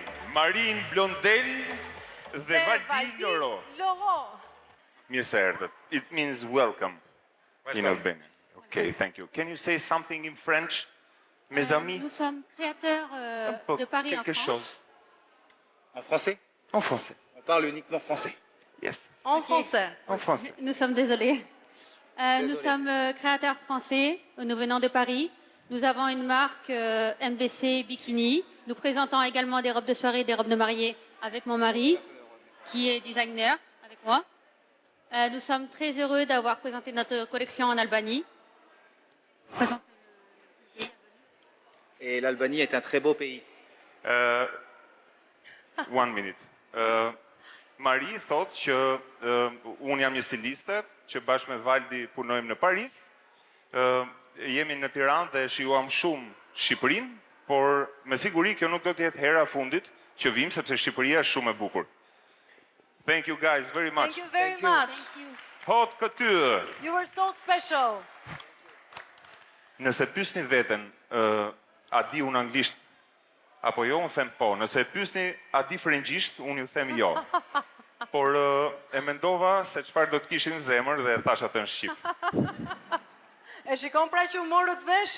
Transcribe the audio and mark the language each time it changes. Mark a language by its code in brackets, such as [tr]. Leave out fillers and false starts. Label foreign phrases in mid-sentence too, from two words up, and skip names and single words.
[sq] Marin Blondel dhe Valdi Loro. Mirë se erdhët. [en] It means welcome in Albania. Okay, thank you. Can you say something in French, [fr] mes amis? Nous sommes créateurs de Paris en France. En français? En français. On parle uniquement français. Yes. En français. En français. Nous sommes désolés. Nous sommes créateurs français. Nous venons de Paris. Nous avons une marque MBC Bikini. Nous présentons également des robes de soirée, des robes de mariée avec mon mari, qui est designer avec moi. Nous sommes très heureux d'avoir présenté notre collection en Albanie. Et l'Albanie est un très beau pays. [en] One minute. [sq] Mari thot që unë jam një stiliste, që bashkë me Valdi punojmë në Paris. Jemi në Tiranë dhe shijuam shumë Shqipërinë, por me siguri kjo nuk do të jetë hera fundit që vim, sepse Shqipëria është shumë e bukur. [en] Thank you guys very much. Thank you very much. [fr] Haute couture. [en] You were so special. [sq] Nëse pyesni veten, a di unë anglisht apo jo, unë them po. Nëse pyesni a di frëngjisht, unë ju them jo. Por e mendova se çfarë do të kishin në zemër dhe e thash atë në shqip. E shikon pra që humorët vesh?